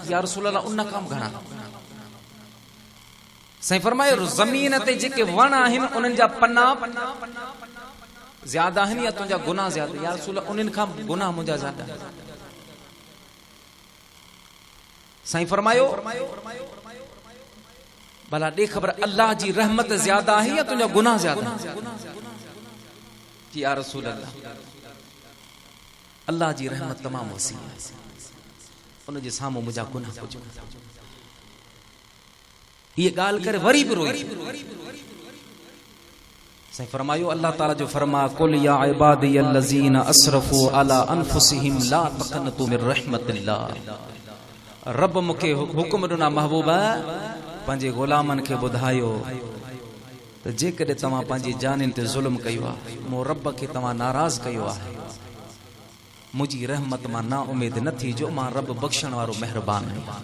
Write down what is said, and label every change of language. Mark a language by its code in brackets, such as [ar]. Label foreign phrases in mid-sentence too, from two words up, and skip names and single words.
[ar] يا رسول الله [sd] उन खां घणा? साईं फरमायो ज़मीन ते जेके वण आहिनि उन्हनि जा पन्ना ज्यादा आहिनि या तुंहिंजा गुनाह ज्यादा? [ar] يا رسول الله [sd] उन्हनि खां गुनाह मुंहिंजा ज्यादा। साईं फरमायो भला ॾे ख़बर अल्लाह जी रहमत ज्यादा आहे या तुंहिंजा गुनाह ज्यादा? [ar] يا رسول الله [sd] अल्लाह जी रहमत तमाम वसी है, उन जे साम्हूं मुंहिंजा गुनाह कुझु। ये ॻाल्हि करे वरी बि रोई। साईं फरमायो अल्लाह ताला जो फरमा [ar] قل يا عبادي الذين أسرفوا على أنفسهم لا تقنطوا من رحمة الله. [sd] रब मुखे हुक्म ॾिना महबूबा पंहिंजे ग़ुलामनि खे ॿुधायो त जेकॾहिं तव्हां पंहिंजी जानिन ते ज़ुल्म कयो आहे, मूं रब खे तव्हां नाराज़ कयो आहे, मुंहिंजी रहमत मां ना उमेद न थी जो मां रब बख़्शण वारो महिरबान आहियां।